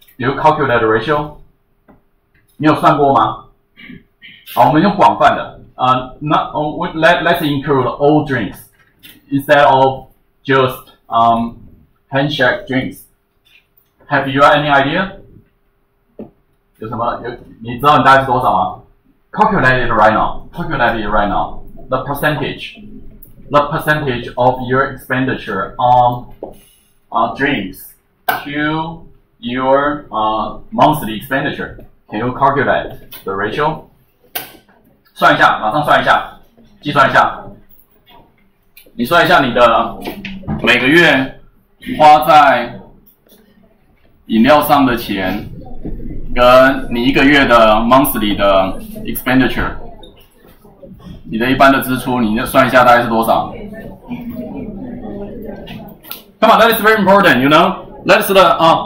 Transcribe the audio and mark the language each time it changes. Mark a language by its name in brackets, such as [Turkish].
[English] Do you calculate the ratio? [Chinese] 你有算过吗？好，我们用广泛的。 [English] Let's include all drinks instead of just handshake drinks. Have you any idea? [Chinese] 有什么？你知道你大概是多少吗 ？ [English] Calculate it right now. Calculate it right now. The percentage of your expenditure on drinks to your monthly expenditure. Can you calculate the ratio? [Chinese] 算一下，马上算一下，计算一下。你算一下你的每个月花在饮料上的钱，跟你一个月的 monthly 的 expenditure， 你的一般的支出，你算一下大概是多少 ？ [English] Come on, that is very important. That's the